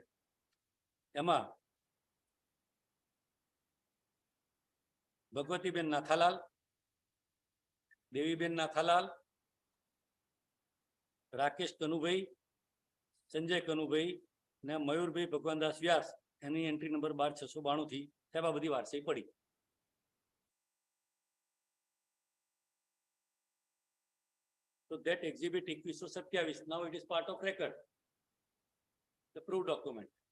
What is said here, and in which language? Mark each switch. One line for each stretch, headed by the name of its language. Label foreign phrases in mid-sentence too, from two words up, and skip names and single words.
Gujarati: એમાં ભગવતીબેન નાથાલાલ, દેવીબેન નાથાલાલ, રાકેશ કનુભાઈ, સંજય કનુભાઈ ને મયુરભાઈ ભગવાનદાસ વ્યાસ, એની એન્ટ્રી નંબર 12-692 થી સાહેબ આ બધી વારસાઈ પડી.
English: So that exhibit 2127, now it is part of record, the proof document.